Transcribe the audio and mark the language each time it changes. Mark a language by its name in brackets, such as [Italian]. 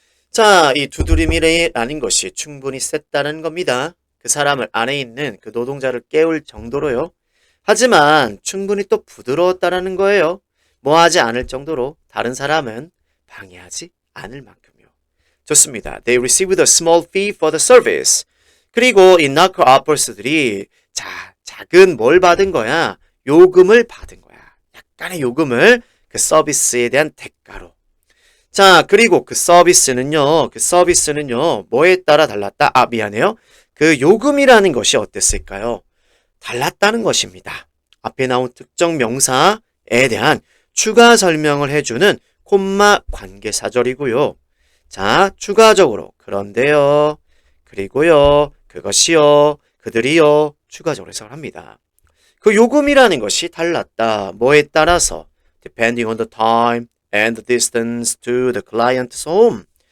[Korean] 자, 이 두드림이라는 것이 충분히 셌다는 겁니다. 그 사람을 안에 있는 그 노동자를 깨울 정도로요. 하지만 충분히 또 부드러웠다라는 거예요. 뭐 하지 않을 정도로 다른 사람은 방해하지 않을 만큼요. 좋습니다. [English] They received a small fee for the service. [Korean] 그리고 이 knocker-uppers들이 작은 뭘 받은 거야? 요금을 받은 거야. 약간의 요금을 그 서비스에 대한 대가로. 자, 그리고 그 서비스는요, 뭐에 따라 달랐다? 아, 미안해요. 그 요금이라는 것이 어땠을까요? 달랐다는 것입니다. 앞에 나온 특정 명사에 대한 추가 설명을 해주는 콤마 관계사절이고요. 자, 추가적으로 그런데요, 그리고요, 그것이요, 그들이요, 추가적으로 해석을 합니다. 그 요금이라는 것이 달랐다. 뭐에 따라서 [English] depending on the time and the distance to the client's home.